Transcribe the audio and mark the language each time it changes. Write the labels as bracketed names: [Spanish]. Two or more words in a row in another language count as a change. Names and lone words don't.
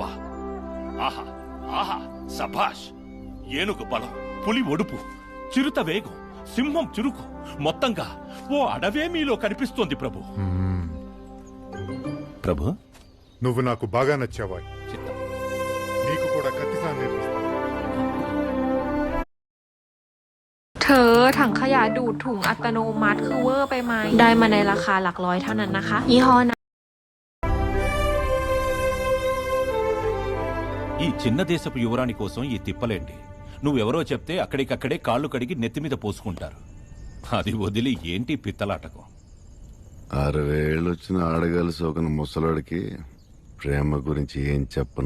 [Telugu] ఆహా ఆహా, సభాష్! ఏనుగు బలం, పులి ఒడుపు, చిరుత వేగం, సింహం చురుకు, మొత్తంగా ఓ అడవే మీలో కనిపిస్తోంది ప్రభు. ప్రభు, నువ్వు నాకు బాగా నచ్చావా. చిత్తం. నీకు కూడా కత్తిసాన్ నేర్పిస్తా. [Thai] เธอถังขยะดูดถุงอัตโนมัติคือเวอร์ไปไหมได้มาในราคาหลักร้อยเท่านั้นนะคะยี่ห้อนะ [Telugu] ఈ చిన్న దేశపు యువరాణి కోసం ఈ తిప్పలేండి. నువ్వెవరో చెప్తే అక్కడికక్కడే కాళ్ళు కడిగి నెత్తిమీద పోసుకుంటారు. అది వదిలి ఏంటి పిత్తలాటకం? 60 ఏళ్ళు వచ్చిన ఆడగాలి సోకన ముసలాడికి ప్రేమ గురించి ఏం చెప్పను.